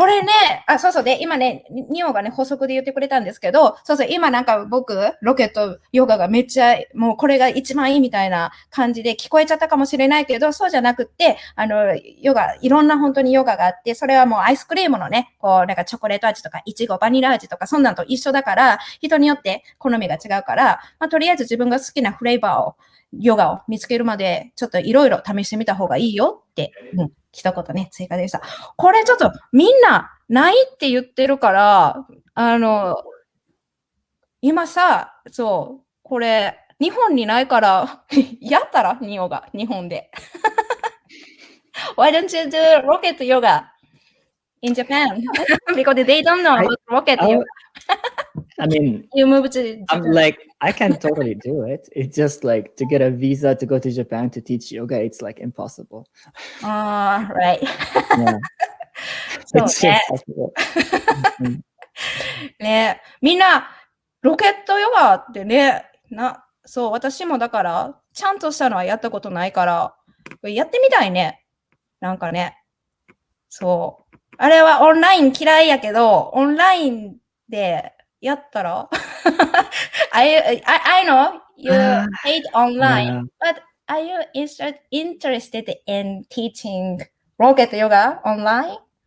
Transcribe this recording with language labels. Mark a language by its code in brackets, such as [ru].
[ja] これね、そうそう。で、今ね、ニオがね、補足で言ってくれたんですけど、そうそう、今なんか僕、ロケットヨガがめっちゃ、もうこれが一番いいみたいな感じで聞こえちゃったかもしれないけど、そうじゃなくって、ヨガ、いろんな本当にヨガがあって、それはもうアイスクリームのね、こう、なんかチョコレート味とか、いちご、バニラ味とか、そんなんと一緒だから、人によって好みが違うから、まあ、とりあえず自分が好きなフレーバーを、ヨガを見つけるまで、ちょっといろいろ試してみた方がいいよって、一言ね、追加でした。これちょっとみんなないって言ってるから、今さ、そう、これ、日本にないから、やったらニオが、日本で。 [en] Why don't you do rocket yoga in Japan? Because they don't know about rocket yoga. I mean, you move to Japan. I'm like, I can totally do it. It's just like to get a visa to go to Japan to teach yoga, it's like impossible. Right. Yeah. It's impossible. [ja] ね、みんな、ロケットヨガってね、そう、私もだから、ちゃんとしたのはやったことないから、やってみたいね。なんかね。そう。あれはオンライン嫌いやけど、オンラインでやったら [en] I know you hate online, but are you interested in teaching rocket yoga online?